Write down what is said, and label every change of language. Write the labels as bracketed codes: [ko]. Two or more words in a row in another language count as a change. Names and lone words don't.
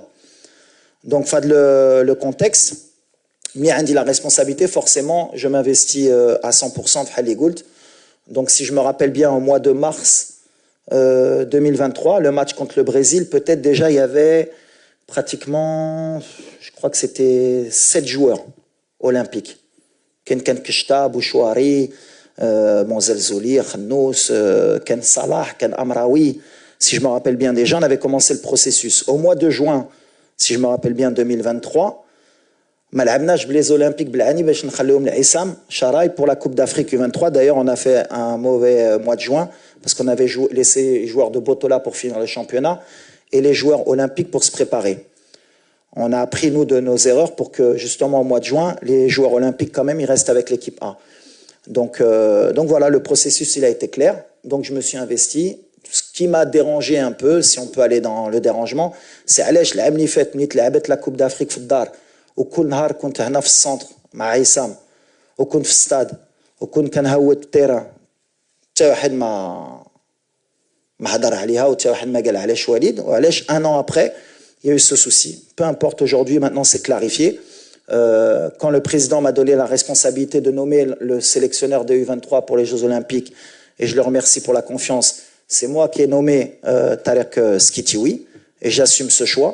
[fr] Donc, le contexte, dit la responsabilité, forcément, je m'investis à 100% de Haligoult. Donc, si je me rappelle bien, au mois de mars 2023, le match contre le Brésil, peut-être déjà il y avait pratiquement, je crois que c'était 7 joueurs olympiques. Ken Kishta, Bouchouari, Zelzouli, Khanous, Ken Salah, Ken Amraoui, si je me rappelle bien déjà, on avait commencé le processus. Au mois de juin, si je me rappelle bien, 2023, les Olympiques pour la Coupe d'Afrique U23. D'ailleurs, on a fait un mauvais mois de juin parce qu'on avait laissé les joueurs de Botola pour finir le championnat et les joueurs olympiques pour se préparer. On a appris, nous, de nos erreurs pour que, justement, au mois de juin, les joueurs olympiques, quand même, ils restent avec l'équipe A. Donc voilà, le processus, il a été clair. Donc je me suis investi. Ce qui m'a dérangé un peu, si on peut aller dans le dérangement, c'est [ar] علاش العام اللي فات ملي تلعبت لا كوب دافريك في الدار وكل نهار كنت هنا في السنتر مع عصام وكنت في الستاد وكنت كنهود التيران حتى واحد ما هضر عليها وحتى واحد ما قال علاش وليد وعلاش [fr] un an après il y a eu ce souci. Peu importe, aujourd'hui, maintenant c'est clarifié. Quand le président m'a donné la responsabilité de nommer le sélectionneur de U23 pour les Jeux Olympiques, et je le remercie pour la confiance, c'est moi qui ai nommé Tarek Skitiwi, et j'assume ce choix.